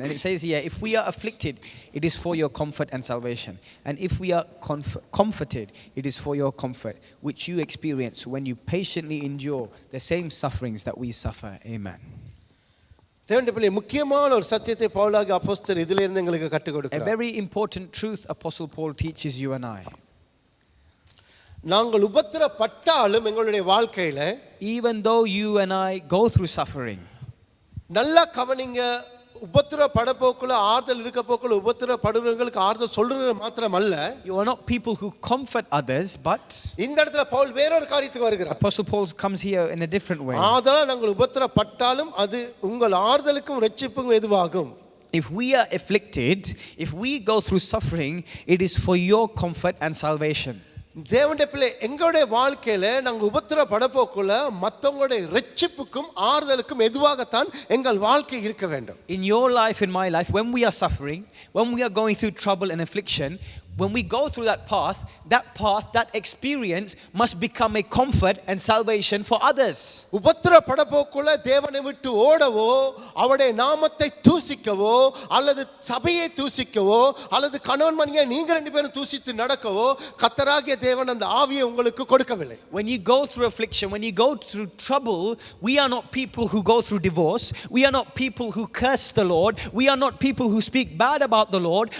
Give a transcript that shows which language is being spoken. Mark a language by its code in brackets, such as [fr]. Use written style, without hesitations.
[en] And it says here, if we are afflicted, it is for your comfort and salvation. And if we are comforted, it is for your comfort, which you experience when you patiently endure the same sufferings that we suffer. Amen. [ta] தேவனுடைய முக்கியமான ஒரு சத்தியத்தை பவுலாகிய அப்போஸ்தலர் இதிலிருந்து எங்களுக்கு கற்றுக் [en] A [ta] கொடுக்கிறார். [en] very important truth Apostle Paul teaches you and I. [ta] நாங்கள் உபத்திரப்பட்டாலும் எங்களுடைய வாழ்க்கையில, [en] Even though you and I go through suffering, [ta] நல்லா கவனிங்க, உபத்திரப்பட போக்குள்ள ஆறுதல் இருக்க போக்குள்ள உபத்திரப்படுறவங்களுக்கு ஆறுதல் சொல்றது மாத்திரமல்ல, [en] you are not people who comfort others, but [ta] இந்த இடத்துல பவுல் வேறொரு காரியத்துக்கு வருகிறார். [en] Apostle Paul comes here in a different way. [ta] ஆதலால் நாங்கள் உபத்திரப்பட்டாலும் அது உங்கள் ஆறுதலுக்கும் இரட்சிப்புக்கும் எதுவாகும். [en] If we are afflicted, if we go through suffering, it is for your comfort and salvation. [ta] தேவனுடைய பிள்ளை எங்களுடைய வாழ்க்கையில நாங்கள் உபத்திரப்பட போக்குள்ள மற்றவங்களுடைய இரட்சிப்புக்கும் ஆறுதலுக்கும் எதுவாகத்தான் எங்கள் வாழ்க்கை இருக்க வேண்டும். [en] In your life, in my life, when we are suffering, when we are going through trouble and affliction, when we go through that path, that experience must become a comfort and salvation for others. [ta] உபத்திரப்பட போக்குள்ள தேவனை விட்டு ஓடவோ, அவருடைய நாமத்தை தூசிக்கவோ, அல்லது சபையை தூசிக்கவோ, அல்லது கணவன் மனைவியை நீங்க ரெண்டு பேரும் தூசித்து நடக்கவோ கர்த்தராகிய தேவன் அந்த ஆவியை உங்களுக்கு கொடுக்கவில்லை. [en] When you go through affliction, when you go through trouble, we are not people who go through divorce. We are not people who curse the Lord. We are not people who speak bad about the Lord.